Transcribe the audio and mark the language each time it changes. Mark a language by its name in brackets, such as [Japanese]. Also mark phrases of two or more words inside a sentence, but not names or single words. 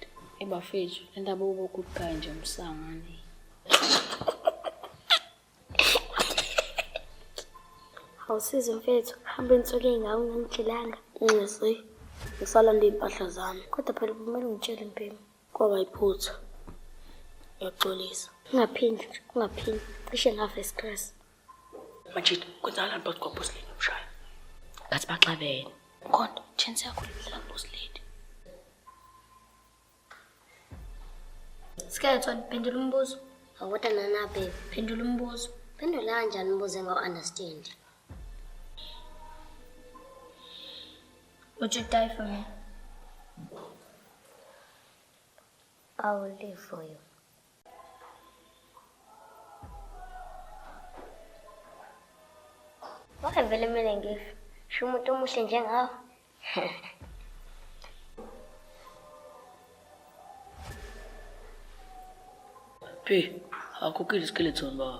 [Zulu] Ebafethu, indaba ube [English] good guy [Zulu] nje umsangane. Awusize mfethu, hamba insuku ey'ngawo ngangidlilanga. Ngisi. Ngisalanda iy'mpahla zami. Kodwa phela kumele ungitshele impela. Kwaba yiphutha. Ngiyaxolisa. Ungaphindi. Cishe ngafa istress. Majid, kwenzakalani phakathi kwaBoss Lady nomshaya? Ngathi baxabene. Kodwa, chance yakho lidlala Boss Lady. Skeleton, pendula umbuzo. Awukodwa nana babe. Pendula umbuzo. Phendula kanjani umbuzo engawu-understand? [English] Would you die for me? I will live for you. [Zulu] Wavele kumele ngife. Sho umuntu omuhle njengawe. Phi, akukho iskeleton ba.